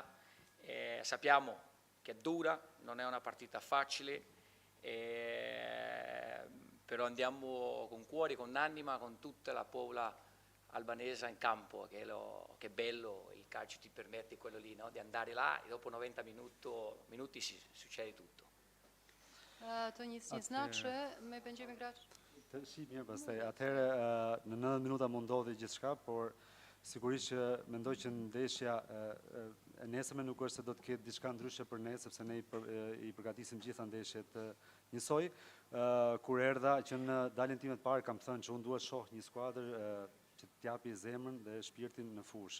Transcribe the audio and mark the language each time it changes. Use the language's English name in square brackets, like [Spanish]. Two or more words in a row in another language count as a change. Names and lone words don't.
[Italian] Sappiamo che è dura, non è una partita facile, però andiamo con cuore, con anima, con tutta la popolazione albanese in campo, che è bello, il calcio ti permette quello lì, no? Di andare là e dopo 90 minuti succede tutto. [Polish] To nic nie znaczy, my będziemy grać. [Albanian] Mirë, pastaj. Atëherë në 90 minuta mund ndodhi gjithçka, por sigurisht që mendoj që ndeshja e nesërme nuk është se do të ketë diçka ndryshe për ne, sepse ne I përgatisim gjitha ndeshjet njësoj. Kur erdha që në daljen time të parë kam thënë që unë duhet shoh një skuadër që të japi zemrën dhe shpirtin në fushë.